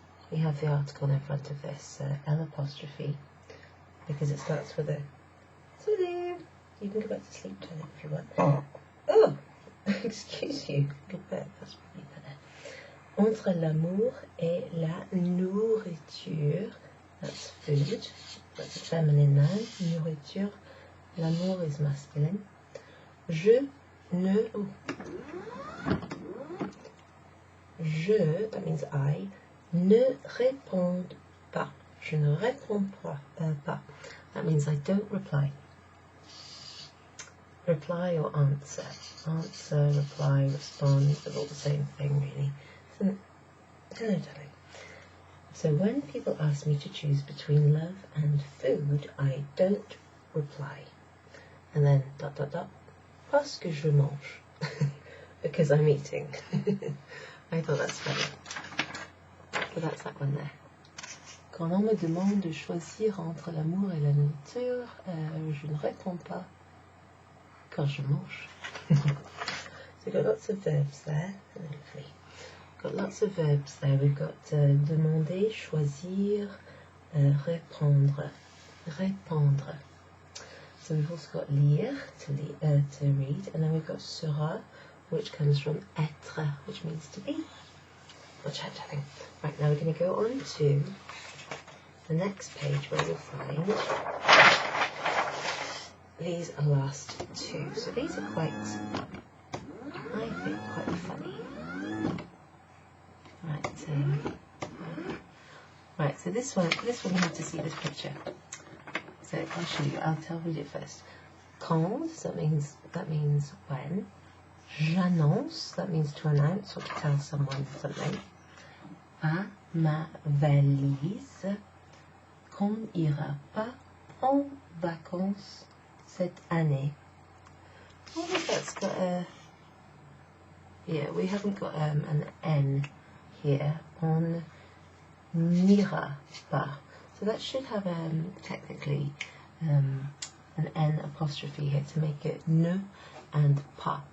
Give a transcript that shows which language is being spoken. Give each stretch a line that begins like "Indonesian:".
English: We have the article in front of this, L apostrophe, because it starts with a so you can go back to sleep tonight if you want. Oh, excuse you, good bed, that's probably better.
French: Entre l'amour et la nourriture,
English: that's food, that's a feminine noun, nourriture, l'amour is masculine.
French: Je ne, je,
English: that means I,
French: ne réponds pas. Je ne réponds pas.
English: That means I don't reply. Reply or answer. Answer, reply, respond, they're all the same thing really. Isn't it? Hello, darling. So when people ask me to choose between love and food, I don't reply. And then dot dot dot.
French: Parce que je mange.
English: Because I'm eating. I thought that's funny. So that's that one there.
French: Quand on me demande de choisir entre l'amour et la nourriture, je ne réponds pas quand je mange.
English: So we've got lots of verbs there. Lovely. Got lots of verbs there. We've got demander, choisir, répondre, répondre. So we've also got lire, to read, and then we've got sera, which comes from être, which means to be. Watch out, darling. Right, now we're going to go on to the next page where you'll find these last two. So these are quite, I think, quite funny. Right, so this one you have to see this picture. So I'll show you. I'll read it first. Quand, so that means when. J'annonce, that means to announce or to tell someone something.
French: À ma valise, qu'on ira pas en vacances cette année.
English: I think that's got a, yeah, we haven't got an N here.
French: On n'ira pas.
English: So that should have technically an N apostrophe here to make it ne and pas.